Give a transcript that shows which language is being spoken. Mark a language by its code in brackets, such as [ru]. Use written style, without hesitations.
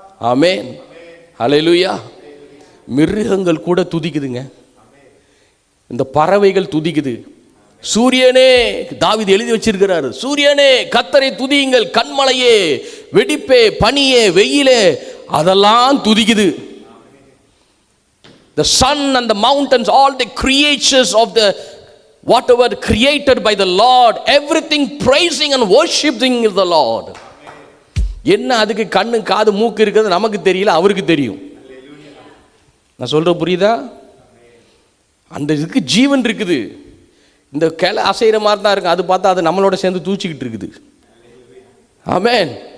[ta] ஆமென், ஹல்லேலூயா. மிருகங்கள் கூட துதிக்குதுங்க, இந்த பறவைகள் துதிக்குது. சூரியனே, தாவீது எழுதி வச்சிருக்கிறாரு, சூரியனே கர்த்தரை துதியுங்கள், கண்மலையே, வெடிப்பே, பனியே, வெயிலே, அதெல்லாம் துதிக்குது. [en] The sun and the mountains, all the creatures of the whatever created by the Lord, everything praising and worshiping the Lord. [ta] என்ன அதுக்கு கண்ணு காது மூக்கு இருக்குது நமக்கு தெரியல, அவருக்கு தெரியும். நான் சொல்ற புரியுதா? அந்த இதுக்கு ஜீவன் இருக்குது. இந்த கிளை அசைகிற மாதிரி தான் இருக்கு, அது பார்த்தா அது நம்மளோட சேர்ந்து தூச்சிக்கிட்டு இருக்குது. ஆமென்.